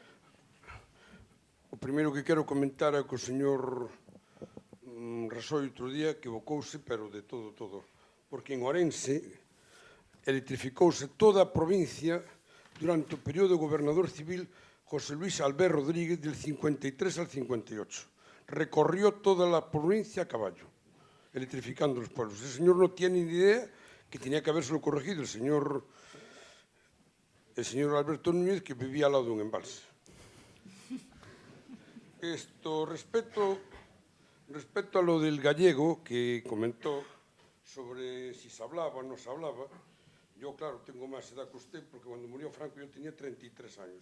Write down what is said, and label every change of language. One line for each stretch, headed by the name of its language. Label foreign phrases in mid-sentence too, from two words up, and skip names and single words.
Galician: O primeiro que quero comentar é que o señor Rasoio outro día equivocouse, pero de todo. Porque en Ourense electrificouse toda a provincia durante o período do gobernador civil José Luis Albert Rodríguez
Spanish: del 53 al 58. Recorrió toda la provincia a caballo, electrificando los pueblos. El señor no tiene ni idea que tenía que habérselo corregido el señor Alberto Núñez, que vivía al lado de un embalse. Respecto a lo del gallego que comentó sobre si se hablaba o no se hablaba, yo, claro, tengo más edad que usted, porque cuando murió Franco yo tenía 33 años.